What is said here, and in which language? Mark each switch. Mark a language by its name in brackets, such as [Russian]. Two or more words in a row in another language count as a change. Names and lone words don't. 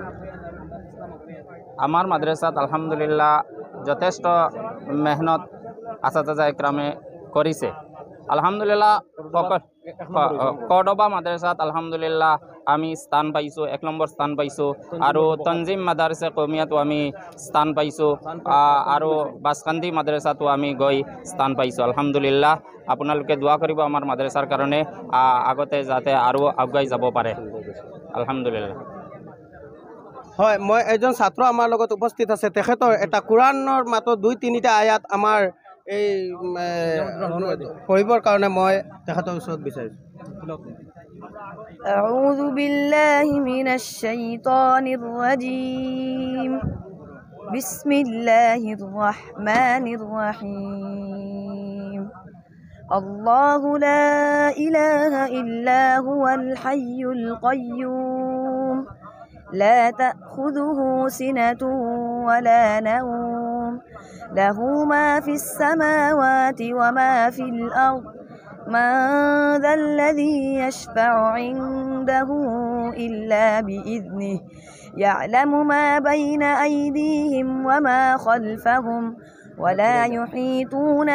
[Assamese] আমাৰ মাদ্ৰাছাত আলহামদুলিল্লাহ যথেষ্ট মেহনত আছাতিজা ইকৰামে কৰিছে আলহামদুলিল্লাহ কৰ্ডবা মাদ্ৰাছাত আলহামদুলিল্লাহ আমি স্থান পাইছোঁ 1 নম্বৰ স্থান পাইছোঁ আৰু তনজিম মাদ্ৰাছা কৌমিয়াতো আমি স্থান পাইছোঁ আৰু বাছকান্দি মাদ্ৰাছাতো আমি গৈ স্থান পাইছোঁ আলহামদুলিল্লাহ আপোনালোকে দোৱা কৰিব আমাৰ মাদ্ৰাছাৰ কাৰণে আগতে যাতে আৰু আগুৱাই যাব পাৰে আলহামদুলিল্লাহ হয় মই এজন ছাত্ৰ আমাৰ লগত উপস্থিত আছে তেখেতৰ এটা কোৰাণৰ মাত্ৰ 2-3টা আয়াত আমাৰ এই পঢ়িবৰ কাৰণে মই তেখেতৰ ওচৰত বিচাৰিছোঁ [Arabic] أعوذ بالله من الشيطان الرجيم بسم الله الرحمن الرحيم الله لا إله إلا هو الحي القيوم لا تأخذه سنة ولا نوم له ما في السماوات وما في الأرض من ذا الذي يشفع عنده إلا بإذنه يعلم ما بين أيديهم وما خلفهم ولا يحيطون